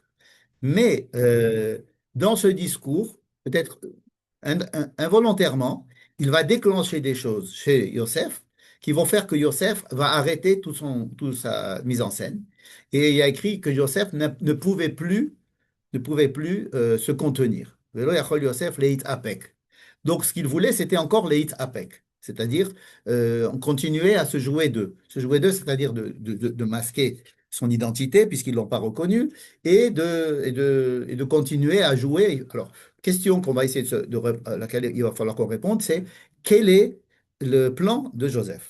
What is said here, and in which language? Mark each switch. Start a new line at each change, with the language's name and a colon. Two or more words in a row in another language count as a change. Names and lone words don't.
French: Mais dans ce discours, peut-être involontairement, il va déclencher des choses chez Yosef qui vont faire que Yosef va arrêter toute sa mise en scène. Et il y a écrit que Yosef ne pouvait plus se contenir.
Hebrew: ולא יכול יוסף להתאפק.
French: Donc ce qu'il voulait, c'était encore
Hebrew: להתאפק.
French: C'est-à-dire, on continuait à se jouer d'eux. Se jouer d'eux, c'est-à-dire de masquer son identité, puisqu'ils ne l'ont pas reconnu, et de continuer à jouer. Alors, question qu'on va essayer à laquelle il va falloir qu'on réponde, c'est quel est le plan de Joseph?